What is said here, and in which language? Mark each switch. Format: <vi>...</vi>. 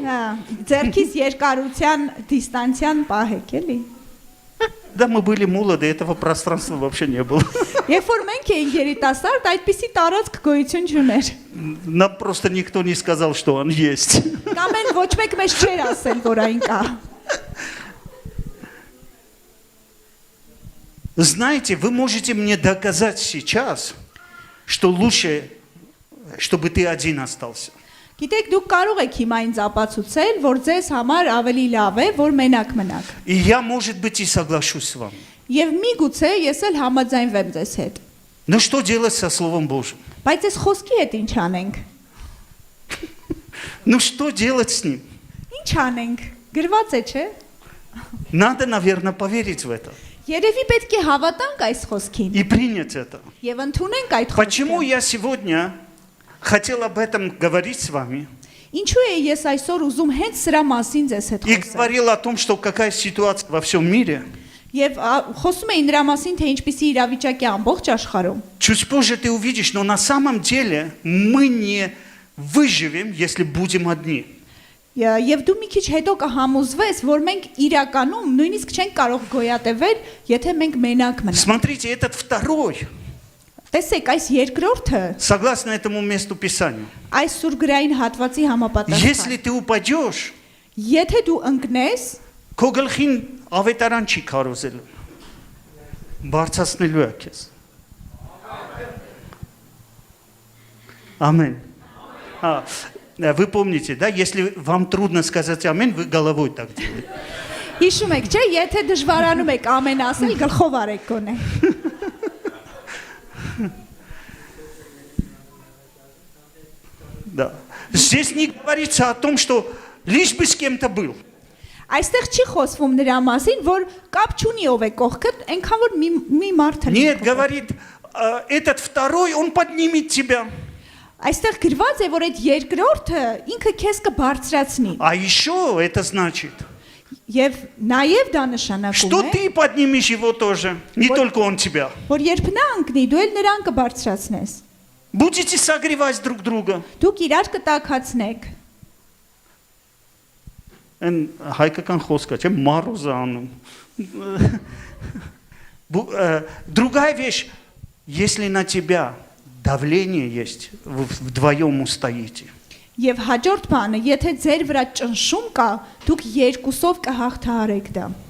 <hy>Հա, ձերքից երկարության դիստանցիան պահեք, эли։</hy> <ru>Да, мы были молоды, этого пространства вообще не было.</ru> <hy>Երբ որ մենք էինք երիտասարդ, այդպիսի տարածք գոյություն չուներ։</hy> <ru>Нам просто никто не сказал, что он есть.</ru> <hy>Կամ են ոչ մեկ մեզ չէր ասել, որ այն կա։</hy> <ru>Знаете, вы можете мне доказать сейчас, что лучше, чтобы ты один остался.</ru> <hy>Գիտեք, դուք կարող եք հիմա ինձ ապացուցել, որ ձեզ համար ավելի լավ է, որ մենակ մնաք։</hy> <ru>И я, может быть, и соглашусь с вами.</ru> <hy>Եվ միգուցե ես էլ համաձայնվեմ ձեզ հետ։</hy> <ru>Но что делать со Словом Божьим?</ru> <hy>Բայց այս խոսքի հետ ինչ անենք։</hy> <ru>Ну что делать с ним?</ru> <hy>Ինչ անենք։ Գրված է, չէ։</hy> <ru>Надо, наверное, поверить в это</ru> <hy>Երևի պետք է հավատանք այս խոսքին</hy> <ru>и принять это.</ru> <hy>եւ ընդունենք այդ</hy> <ru>Почему</ru> <hy>խոսքը։</hy> <ru>я сегодня хотел об этом говорить с вами</ru> <hy>Ինչու է ես այսօր уզում հենց սրա մասին ձեզ հետ</hy> <ru>и</ru> <hy>խոսել։</hy> <ru>говорил о том, что какая ситуация во всем мире?</ru> <hy>Եվ խոսում էի նրա մասին, թե ինչպիսի իրավիճակ է ամբողջ աշխարհում։</hy> <ru>Чуть позже ты увидишь, но на самом деле мы не выживем, если будем одни.</ru> <hy>Եվ դու մի քիչ հետո կհամոզվես, որ մենք իրականում նույնիսկ չենք կարող գոյատևել, եթե մենք մենակ մնանք։</hy> <ru>Смотрите, этот второй,</ru> <hy>Տեսեք, այս երկրորդը,</hy> <ru>согласно этому месту Писанию,</ru> <hy>այս սուրգրային հատվածի</hy> <ru>если</ru> <hy>համապատասխան։</hy> <ru>ты упадешь,</ru> <hy>Եթե դու ընկնես, քո գլխին ավետարան չի քարոզել։ Բարձրացնելու է քեզ։ Ամեն։</hy> <ru>Вы помните, да, если вам трудно сказать амин, вы головой так делаете.</ru> <hy>հիշում եք, չէ, եթե դժվարանում եք ամեն ասել, գլխով արեք գոնե։</hy> <ru>Да. Здесь не говорится о том, что лишь бы с кем-то был.</ru> <hy>Այստեղ չի խոսվում նրա մասին, որ կապ չունի ով է կողքդ, այնքան որ մի մարդ լինի։</hy> <ru>Нет, говорит, этот второй, он поднимет тебя.</ru> <hy>Այստեղ գրված է, որ այդ երկրորդը ինքը քեզ կբարձրացնի։</hy> <ru>А еще это значит,</ru> <hy>Եվ նաև դա</hy> <ru>что</ru> <hy>նշանակում է,</hy> <ru>ты поднимешь его тоже, не только он тебя.</ru> <hy>որ երբ նա ընկնի, դու էլ նրան կբարձրացնես։</hy> <ru>Будете согревать друг друга.</ru> <hy>Դուք իրար կտակացնեք։ Այն հայկական խոսքը, չէ՞, մարուզանում։</hy> <ru>Другая вещь, если на тебя давление есть, вы вдвоем устоите.</ru> <hy>Եվ հաջորդ բանը, եթե ձեր վրա ճնշում կա, դուք երկուսով կհաղթահարեք դա։</hy>